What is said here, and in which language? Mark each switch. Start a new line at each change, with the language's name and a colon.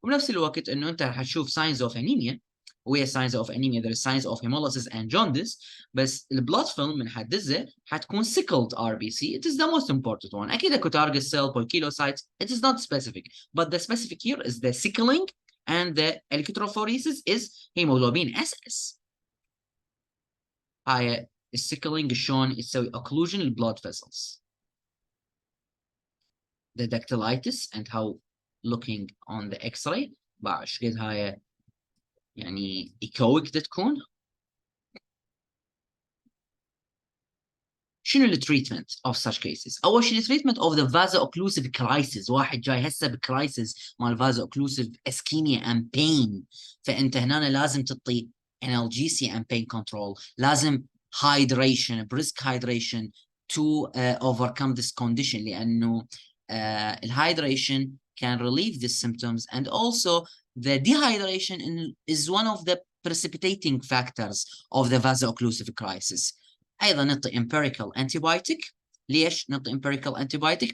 Arabic: وبنفس الوقت انه انت حتشوف
English: signs of anemia، وهي signs of anemia there is signs of hemolysis and jaundice، بس البلاد film من حدزه حتكون sickled RBC. It is the most important one. اكيد اكو target cell poikilocytes. It is not specific, but the specific here is the sickling and the electrophoresis is hemoglobin SS.
Arabic: هاي السيكلينج شلون يسوي occlusion للبلود vessels.
English: The dactylitis and how looking on the X-ray
Arabic: بعد قد هاي يعني
English: echoic تكون. شنو التريتمنت of such cases؟ أول شيء التريتمنت of the vaso-occlusive crisis.
Arabic: واحد جاي هسه بكرايسيس مال vaso-occlusive ischemia and pain، فأنت هنا لازم تعطي
English: analgesia and pain control،
Arabic: لازم hydration, brisk hydration
English: to overcome this condition لأنه الhydration can relieve the symptoms, and also the dehydration is one of the precipitating factors of the vaso-occlusive crisis.
Arabic: أيضا نعطي empirical antibiotic. ليش نعطي empirical antibiotic?